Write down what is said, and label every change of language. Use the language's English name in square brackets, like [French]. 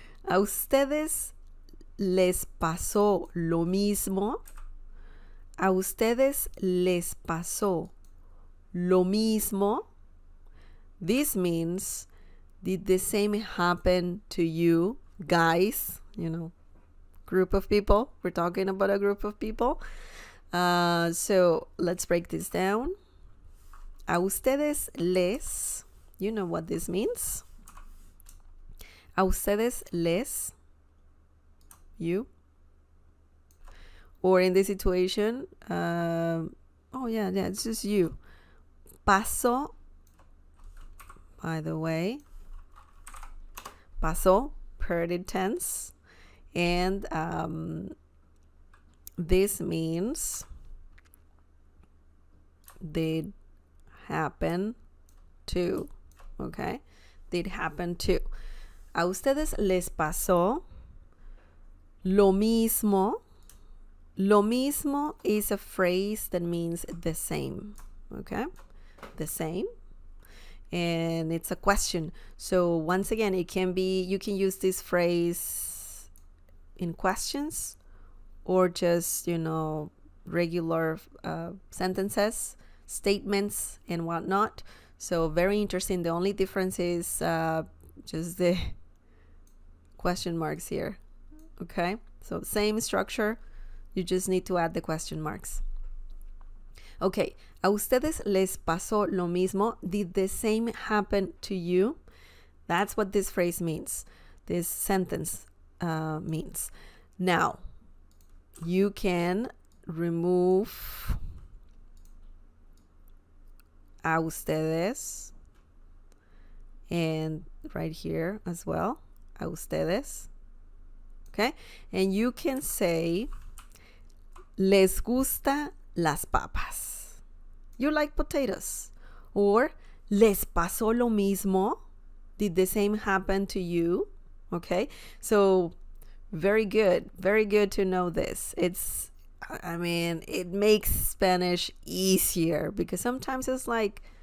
[Spanish] A ustedes les pasó lo mismo. A ustedes les pasó lo mismo. [English] This means, did the same happen to you, guys? You know, group of people. We're talking about a group of people. So let's break this down. [Spanish] A ustedes les, [English] you know what this means. [Spanish] A ustedes les, [English] you. Or in this situation, oh yeah, it's just you. Pasó, by the way. Pasó, perfect tense. And this means did happen to. Okay, did happen to. [Spanish] A ustedes les pasó lo mismo. [English] Lo mismo is a phrase that means the same. Okay, the same. And it's a question. So once again, it can be, you can use this phrase in questions or just, you know, regular sentences, statements and whatnot. So very interesting. The only difference is just the question marks here. Okay, so same structure, you just need to add the question marks. [Spanish] Okay, a ustedes les pasó lo mismo. [English] Did the same happen to you? That's what this phrase means. This sentence means. Now, you can remove [Spanish] a ustedes [English] and right here as well, a ustedes. Okay, and you can say [Spanish] les gusta las papas. [English] You like potatoes. Or [Spanish] les pasó lo mismo. [English] Did the same happen to you? Okay, so very good to know this. It's, I mean, it makes Spanish easier because sometimes it's like,